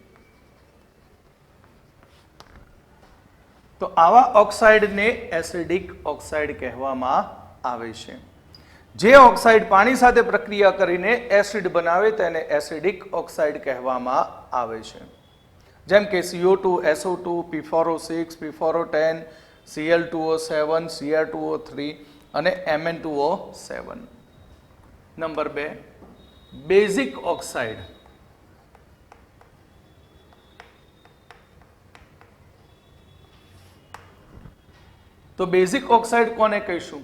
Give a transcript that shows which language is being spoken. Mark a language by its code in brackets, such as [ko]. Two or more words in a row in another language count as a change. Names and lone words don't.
[gu] તો આવા ઓક્સાઇડને [en] acidic oxide [gu] કહેવામાં આવે છે. જે ઓક્સાઇડ પાણી સાથે પ્રક્રિયા કરીને એસિડ બનાવે તેને [en] acidic oxide [gu] કહેવામાં આવે છે. જેમ કે CO2 SO2 P4O6 P4O10 Cl2O7 Cr2O3 અને Mn2O7. નંબર 2 [en] basic oxide. [gu] તો [en] basic oxide [gu] કોને કહીશું?